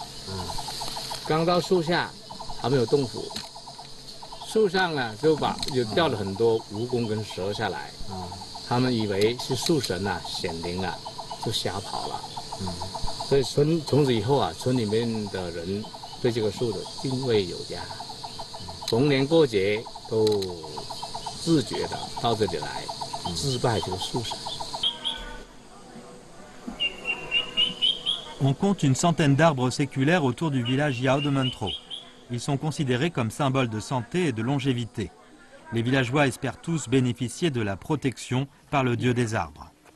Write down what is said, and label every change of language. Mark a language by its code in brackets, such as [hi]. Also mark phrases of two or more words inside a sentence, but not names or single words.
[zh] 刚到树下，还没有动土，树上呢就掉了很多蜈蚣跟蛇下来，他们以为是树神啊显灵了，就吓跑了。所以从此以后啊，村里面的人对这个树的敬畏有加，逢年过节都自觉的到这里来祭拜这个树神。 [fr] On compte une centaine d'arbres séculaires autour du village Yao de Mentro. Ils sont considérés comme symboles de santé et de longévité. Les villageois espèrent tous bénéficier de la protection par le dieu des arbres.